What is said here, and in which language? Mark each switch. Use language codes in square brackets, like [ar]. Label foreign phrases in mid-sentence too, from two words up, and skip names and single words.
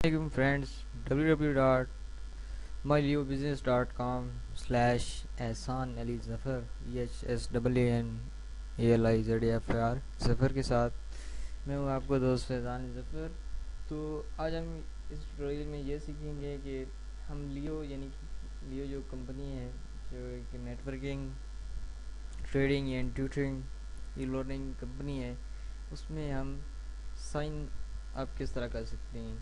[ur] Assalamualaikum friends, www.myleobusiness.com/ehsan ali zafar EHSAANALIZAFR ظفر کے ساتھ میں ہوں آپ کو دوست فیضان ظفر. تو آج ہم اس ٹیوٹوریل میں یہ سیکھیں گے کہ ہم لیو یعنی کہ لیو جو کمپنی ہے جو ایک [en] networking trading and tutoring e-learning [ur] کمپنی ہے اس میں ہم [en] sign up [ur] کس طرح کر سکتے ہیں.